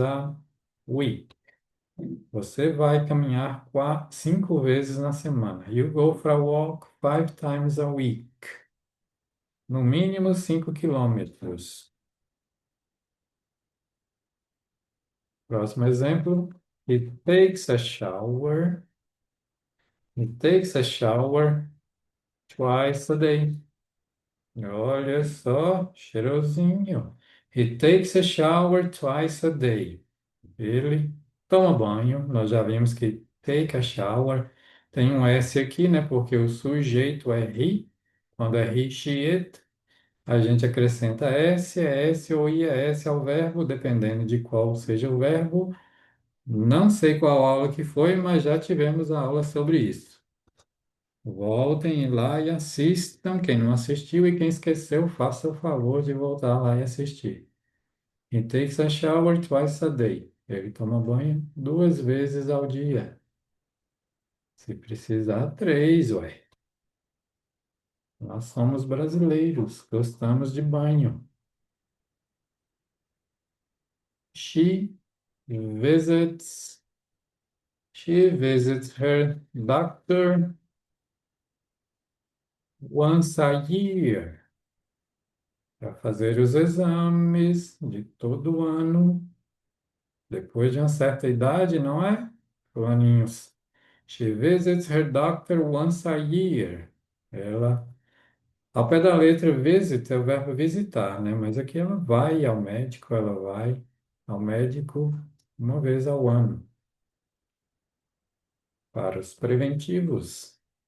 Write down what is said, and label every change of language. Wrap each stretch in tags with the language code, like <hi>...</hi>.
<en>5 times a week.</en> <pt>Você vai caminhar 5 vezes na semana.</pt> <en>You go for a walk 5 times a week.</en> <pt>No mínimo 5 quilômetros. Próximo exemplo.</pt> <en>He takes a shower. He takes a shower twice a day.</en> <pt>Olha só, cheirosinho.</pt> <en>He takes a shower twice a day.</en> <pt>Ele toma banho. Nós já vimos que</pt> <en>take a shower</en> <pt>tem um S aqui, né? Porque o sujeito é he. Quando é he, she, it, a gente acrescenta S, é S ou IS ao verbo, dependendo de qual seja o verbo. Não sei qual aula que foi, mas já tivemos a aula sobre isso. Voltem lá e assistam. Quem não assistiu e quem esqueceu, faça o favor de voltar lá e assistir.</pt> <en>He takes a shower twice a day.</en> <pt>Ele toma banho 2 vezes ao dia. Se precisar, 3, ué. Nós somos brasileiros, gostamos de banho.</pt> <en>She visits, she visits her doctor once a year</en> <pt>para fazer os exames de todo ano. Depois de uma certa idade, não é? Aninhos.</pt> <en>She visits her doctor once a year.</en> <pt>Ela, ao pé da letra, visit é o verbo visitar, né? Mas aqui ela vai ao médico, ela vai ao médico 1 vez ao ano. Para os preventivos.</pt>